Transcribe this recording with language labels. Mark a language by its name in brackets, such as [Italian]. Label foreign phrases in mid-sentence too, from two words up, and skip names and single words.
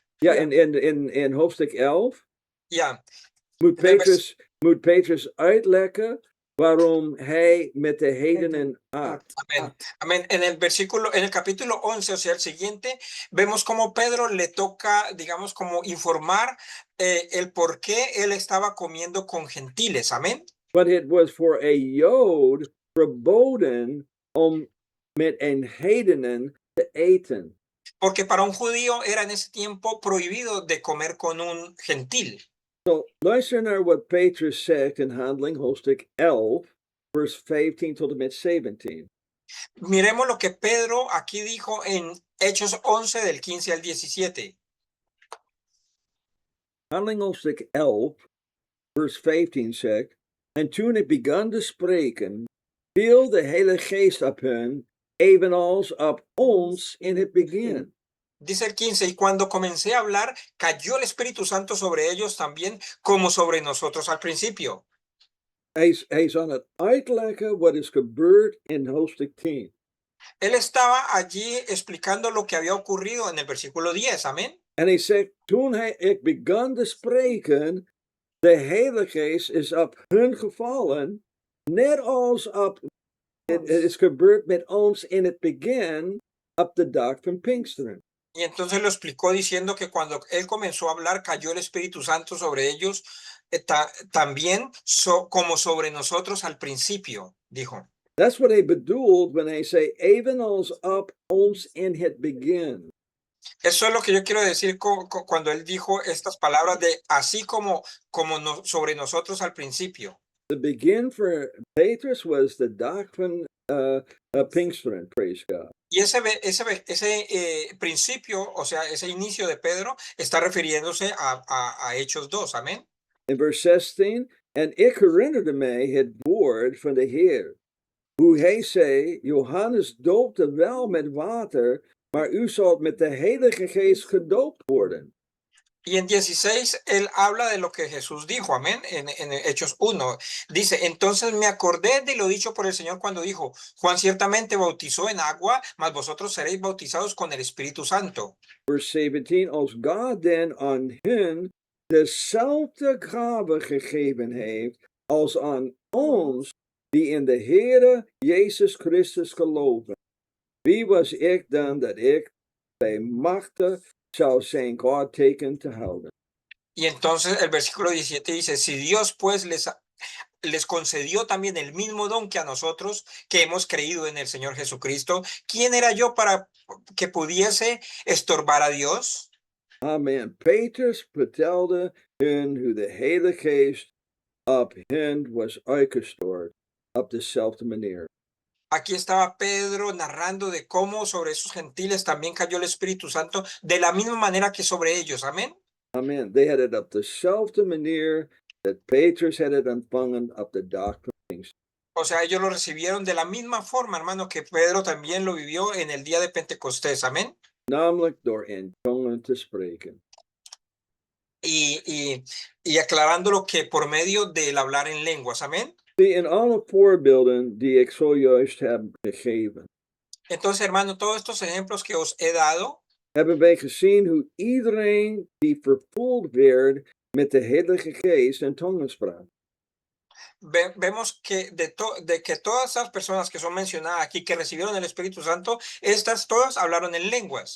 [Dutch] Ja, in hoofdstuk 11 Ja, moet [Spanish] en el [Dutch] moet Petrus uitleggen waarom hij met de heidenen at. [Spanish] amén. Amén. En el capítulo 11, o sea, el siguiente, vemos cómo Pedro le toca, digamos, como informar el por qué él estaba comiendo con gentiles. Amén. [English] But it was for a [Dutch] Jood verboden om met een heidenen te eten. [Spanish] Porque para un judío era en ese tiempo prohibido de comer con un gentil. [English] So, [Dutch] luister naar wat Petrus zegt in Handeling hoofdstuk 11, vers 15 tot en met 17. [Spanish] Miremos lo que Pedro aquí dijo en Hechos 11 del 15 al 17. [Dutch] Handeling hoofdstuk 11, vers 15 zegt, en toen ik begon te spreken, viel de Heilige Geest op hen, evenals op ons in het begin. [Spanish] Dice el 15, y cuando comencé a hablar, cayó el Espíritu Santo sobre ellos también, como sobre nosotros al principio. [Dutch] Hij is aan het uitleggen wat is gebeurd in hoofdstuk 10. [Spanish] Él estaba allí explicando lo que había ocurrido en el versículo 10, amén. [Dutch] En hij zegt, toen ik begon te spreken, de Heilige Geest is op hun gevallen, net als op, het is gebeurd met ons in het begin, op de dag van Pinksteren. [Spanish] Y entonces lo explicó diciendo que cuando él comenzó a hablar, cayó el Espíritu Santo sobre ellos, también como sobre nosotros al principio, dijo. [English] That's what [Dutch] hij bedoelt [English] when [Dutch] hij zei, evenals op ons in het begin. [Spanish] Eso es lo que yo quiero decir cuando él dijo estas palabras de así como sobre nosotros al principio. [English] The begin for Petrus was the [Dutch] dag van Pinksteren, [English] praise God. [Spanish] Y ese principio, o sea, ese inicio de Pedro está refiriéndose a Hechos 2, amén. [Dutch] In vers 16, en ik herinnerde mij het woord van de Heer, hoe hij zei, Johannes doopte wel met water, maar u zult met de Heilige Geest gedoopt worden. [Spanish] Y en 16, él habla de lo que Jesús dijo, amén, en Hechos 1. Dice, entonces me acordé de lo dicho por el Señor cuando dijo, Juan ciertamente bautizó en agua, mas vosotros seréis bautizados con el Espíritu Santo. [Dutch] Vers 17, als God den aan hen dezelfde gave gegeven heeft, als aan ons, die in de Heere Jezus Christus geloven. Wie was ik dan dat ik bij machte zou zijn God teken te houden? [Spanish] Y entonces el versículo 17 dice, si Dios pues les concedió también el mismo don que a nosotros que hemos creído en el Señor Jesucristo, ¿quién era yo para que pudiese estorbar a Dios? Amen. [Dutch] Petrus vertelde hun hoe de Heilige Geest op hen was uitgestort op dezelfde manier. [Spanish] Aquí estaba Pedro narrando de cómo sobre esos gentiles también cayó el Espíritu Santo de la misma manera que sobre ellos. Amén. Amen. [English] They had it [Dutch] op dezelfde manier [English] that Petrus had it [Dutch] ontvangen op de dag van Pinksteren. [Spanish] O sea, ellos lo recibieron de la misma forma, hermano, que Pedro también lo vivió en el día de Pentecostés. Amén. [Dutch] Namelijk door in tongen te spreken. [Spanish] Y aclarándolo que por medio del hablar en lenguas. Amén. [Dutch] Zie, in alle voorbeelden die ik zojuist heb gegeven, [Spanish] Entonces, hermano, todos estos ejemplos que os he dado, [Dutch] hebben wij gezien hoe iedereen die vervuld werd met de Heilige Geest en tongen sprak. [Spanish] vemos que de que todas esas personas que son mencionadas aquí, que recibieron el Espíritu Santo, estas todas hablaron en lenguas.